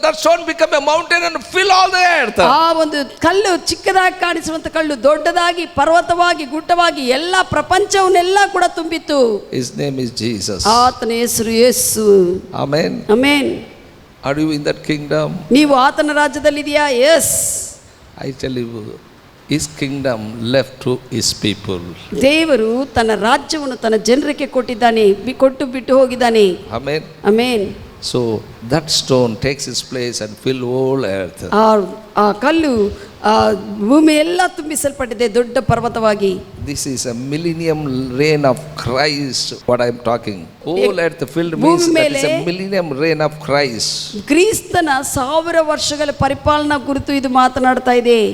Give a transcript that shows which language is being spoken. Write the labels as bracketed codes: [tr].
[en] That stone become a mountain and fill all the earth. [kn] ಆ ಒಂದು ಕಲ್ಲು ಚಿಕ್ಕದಾಗಿ ಕಾಣಿಸುವಂತ ಕಲ್ಲು ದೊಡ್ಡದಾಗಿ ಪರ್ವತವಾಗಿ ಗುಡ್ಡವಾಗಿ ಎಲ್ಲ ಪ್ರಪಂಚವನ್ನೆಲ್ಲ ಕೂಡ ತುಂಬಿತ್ತು. [en] His name is Jesus. [kn] ಆತನ ಹೆಸರು ಯೇಸು. [en] Amen. [kn] Amen. [en] Are you in that kingdom? [kn] ನೀವು ಆತನ ರಾಜ್ಯದಲ್ಲಿದೆಯಾ? S. [en] I tell you, his kingdom left to his people. [kn] ದೇವರು ತನ್ನ ರಾಜ್ಯವನ್ನು ತನ್ನ ಜನರಿಗೆ ಕೊಟ್ಟಿದ್ದಾನೆ, ಕೊಟ್ಟು ಬಿಟ್ಟು ಹೋಗಿದ್ದಾನೆ. [en] Amen. [kn] Amen. [en] So that stone takes its place and fill whole earth. [kn] ಆ ಕಲ್ಲು ಭೂಮಿ ಎಲ್ಲ ತುಂಬಿಸಲ್ಪಟ್ಟಿದೆ ದೊಡ್ಡ ಪರ್ವತವಾಗಿ. [en] This is a millennium reign of Christ. What I am talking, whole earth filled means that is a millennium reign of Christ. [kn] ಕ್ರಿಸ್ತನ 1000 ವರ್ಷಗಳ ಪರಿಪಾಲನಾ ಕುರಿತು ಇದು ಮಾತನಾಡ್ತಾ ಇದೆ.